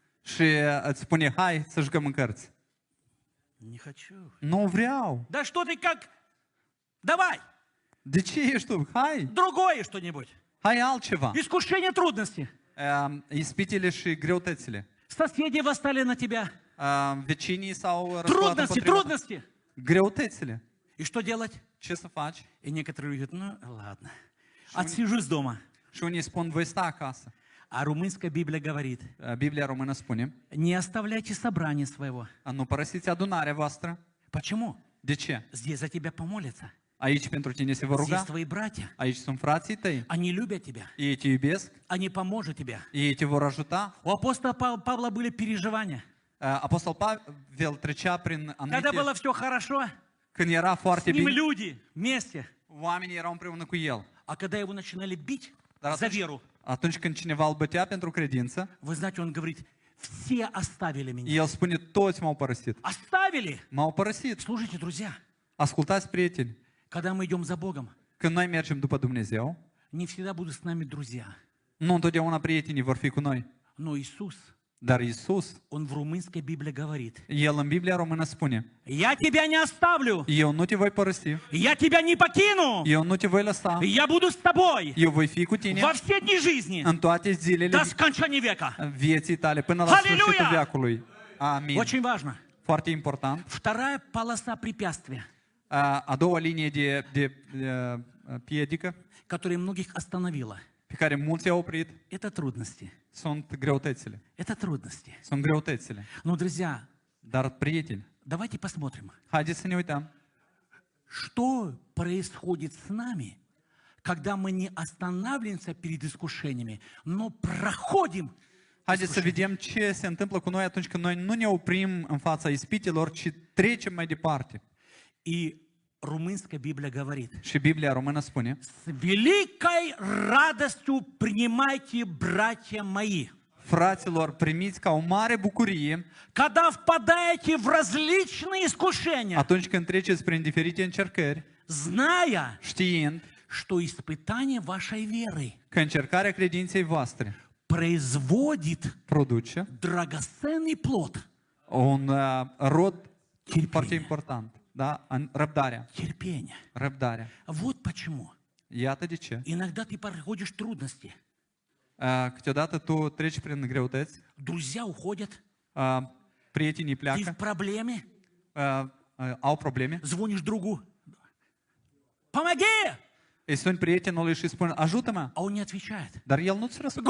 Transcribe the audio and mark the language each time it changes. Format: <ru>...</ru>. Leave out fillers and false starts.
<ro>și îți spune, hai să jucăm în cărți.</ro> <ru>Не хочу.</ru> <ro>Nu vreau.</ro> <ru>Да что ты как? Давай,</ru> <ro>De ce ești tu? Hai,</ro> <ru>другое что-нибудь.</ru> <ro>hai altceva.</ro> <ru>Искушение, трудности.</ru> <ro>Ispitele și greutățile.</ro> <ru>Соседи восстали на тебя.</ru> <ro>Vecinii s-au răsculat</ro> <ru>Трудности,</ru> <ro>împotriva ta.</ro> <ru>трудности.</ru> <ro>Greutățile.</ro> <ru>И что делать?</ru> <ro>Ce să faci?</ro> <ru>И некоторые говорят, ну ладно, отсижусь дома.</ru> <ro>Și unii spun, voi sta acasă.</ro> <ru>А румынская Библия говорит,</ru> <ro>Biblia română spune,</ro> <ru>не оставляйте собрание своего.</ru> <ro>nu părăsiți adunarea voastră.</ro> <ru>Почему?</ru> <ro>De ce?</ro> <ru>Здесь за тебя помолятся.</ru> <ro>Aici pentru tine se vor</ro> <ru>Здесь</ru> <ro>ruga.</ro> <ru>твои братья.</ru> <ro>Aici sunt frații tăi.</ro> <ru>Они любят тебя.</ru> <ro>Ei te iubesc.</ro> <ru>Они поможет тебе.</ru> <ro>Ei te vor ajuta.</ro> <ru>У апостола Павла были переживания.</ru> <ro>Apostol Pavel trecea prin</ro> <ru>Когда было</ru> <ro>anumite...</ro> <ru>все хорошо,</ru> <ro>Când era</ro> <ru>с</ru> <ro>foarte</ro> <ru>ним</ru> <ro>bine,</ro> <ru>люди вместе.</ru> <ro>oamenii erau împreună cu el.</ro> <ru>А когда его начинали бить</ru> <ro>Dar</ro> <ru>за веру,</ru> <ro>atunci când cineva îl bătea pentru credință,</ro> <ru>вы знаете, он говорит, все оставили меня.</ru> <ro>el spune, toți m-au părăsit.</ro> <ru>Оставили.</ru> <ro>M-au părăsit.</ro> <ru>Слушайте, друзья,</ru> <ro>Ascultați, prieteni,</ro> <ru>когда мы идем за Богом,</ru> <ro>când noi mergem după Dumnezeu,</ro> <ru>не всегда будут с нами друзья.</ru> <ro>nu întotdeauna prietenii vor fi cu noi.</ro> <ru>Но Иисус,</ru> <ro>Dar Iisus,</ro> <ru>Он в румынской Библии говорит,</ru> <ro>El în Biblia română spune,</ro> <ru>я тебя не оставлю,</ru> <ro>eu nu te voi părăsi,</ro> <ru>я тебя не покину,</ru> <ro>eu nu te voi lăsa,</ro> <ru>я буду с тобой</ru> <ro>eu voi fi cu tine</ro> <ru>во все дни жизни,</ru> <ro>în toate zilele</ro> <ru>до скончания века.</ru> <ro>vieții tale, până la sfârșitul Aleluia! veacului. Amin.</ro> <ru>Очень важно.</ru> <ro>Foarte important.</ro> <ru>Вторая полоса препятствия,</ru> <ro>A doua linie de piedică</ro> <ru>которая многих остановила,</ru> <ro>pe care mulți au oprit</ro> <ru>это трудности.</ru> <ro>sunt greutățile.</ro> <ru>Это трудности.</ru> <ro>Sunt greutățile.</ro> <ru>Но, друзья,</ru> <ro>Dar, prieteni,</ro> <ru>давайте посмотрим,</ru> <ro>haideți să ne uităm.</ro> <ru>что происходит с нами, когда мы не останавливаемся перед искушениями, но проходим.</ru> <ro>Haideți să vedem ce se întâmplă cu noi atunci când noi nu ne oprim în fața ispitelor, ci trecem mai departe.</ro> <ru>И румынская Библия говорит,</ru> <ro>Și Biblia română spune,</ro> <ru>с великой радостью принимайте, братья мои,</ru> <ro>fraților, primiți ca o mare bucurie</ro> <ru>когда впадаете в различные искушения,</ru> <ro>atunci când treceți prin diferite încercări,</ro> <ru>зная,</ru> <ro>știind</ro> <ru>что испытание вашей веры</ru> <ro>că încercarea credinței voastre</ro> <ru>производит</ru> <ro>produce</ro> <ru>драгоценный плод.</ru> <ro>un rod</ro> <ru>Терпение.</ru> <ro>foarte important. Da? Răbdarea.</ro> <ru>Терпение.</ru> <ro>Răbdarea.</ro> <ru>Вот почему.</ru> <ro>Iată de ce.</ro> <ru>Иногда ты проходишь трудности.</ru> <ro>Câteodată tu treci prin greutăți,</ro> <ru>Друзья уходят.</ru> <ro>prietenii</ro> <ru>Ты в</ru> <ro>pleacă,</ro> <ru>проблеме.</ru> <ro>au probleme,</ro> <ru>Звонишь другу. Помоги!</ru> <ro>îi suni prietenului și spun, ajută-mă,</ro> <ru>А он не отвечает.</ru> <ro>dar el nu-ți răspunde.</ro>